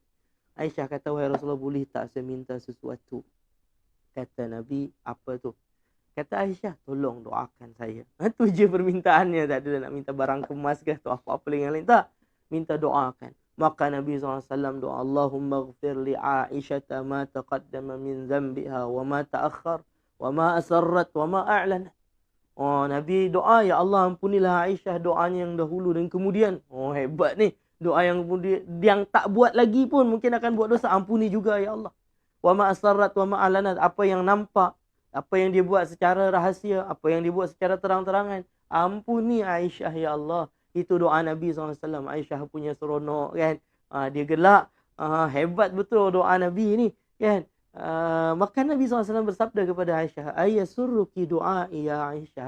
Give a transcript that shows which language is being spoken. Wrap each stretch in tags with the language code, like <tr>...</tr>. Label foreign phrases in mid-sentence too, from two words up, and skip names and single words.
<ms>Aisyah kata, wahai Rasulullah, boleh tak saya minta sesuatu? Kata Nabi, apa tu? Kata Aisyah, tolong doakan saya. Itu je permintaannya. Tak ada nak minta barang kemas ke atau apa-apa yang lain. Tak. Minta doakan. Maka Nabi SAW doa,</ms> <ar>اللهم اغفر لعائشة ما تقدم من ذنبها وما تأخر وما أسرت وما أعلنت.</ar> <ms>Nabi doa, ya Allah ampunilah Aisyah doanya yang dahulu dan kemudian. Hebat ni. Doa yang kemudian, yang tak buat lagi pun mungkin akan buat dosa. Ampuni juga ya Allah.</ms> <ar>وما أسرت وما أعلنت.</ar> <ms>Apa yang nampak, apa yang dia buat secara rahsia, apa yang dia buat secara terang-terangan. Ampuni Aisyah ya Allah. Itu doa Nabi SAW. Aisyah punya seronok kan. Dia gelak. Hebat betul doa Nabi ni kan. Maka Nabi SAW bersabda kepada Aisyah,</ms> <ar>أيسرك دعائي يا عائشة.</ar>